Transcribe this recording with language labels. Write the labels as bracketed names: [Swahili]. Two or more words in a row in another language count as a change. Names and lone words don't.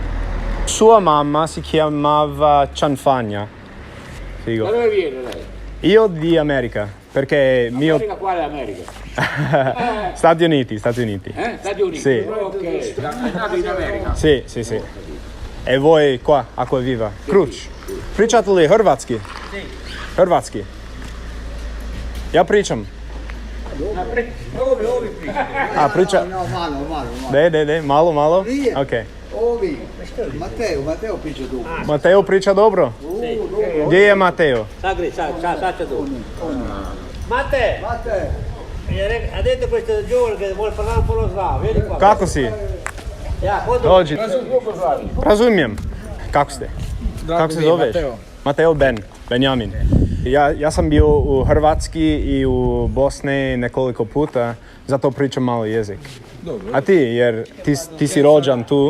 [Italian] Sua mamma si chiamava Cianfagna. Figo. Da dove viene lei? Io di America, perché mio... America quale America? Stati Uniti. Stati Uniti? Sì. Ok, è nato in America. Sì. E voi qua, Acquaviva? [Croatian] Kruč. Pričate li hrvatski? [Italian] Sì. [Croatian] Hrvatski. Ja pričam. Ovi priča. A, priča... No, malo. De, malo? Nije. Ok. Ovi. Mateo priča dobro. Mateo priča dobro? Gdje je Mateo? [Italian] Sad c'è dove. Matte! Ha detto questo giovane che vuole parlare un po' lo slavo, vieni qua. [Croatian] Kako si? Ja, kodo? Dođi. Razumijem. Kako ste? Kako se zoveš? Mateo Benjamin. Ja sam bio u Hrvatski i u Bosni nekoliko puta, zato pričam malo jezik. Dobro. A ti, jer ti si rođen tu.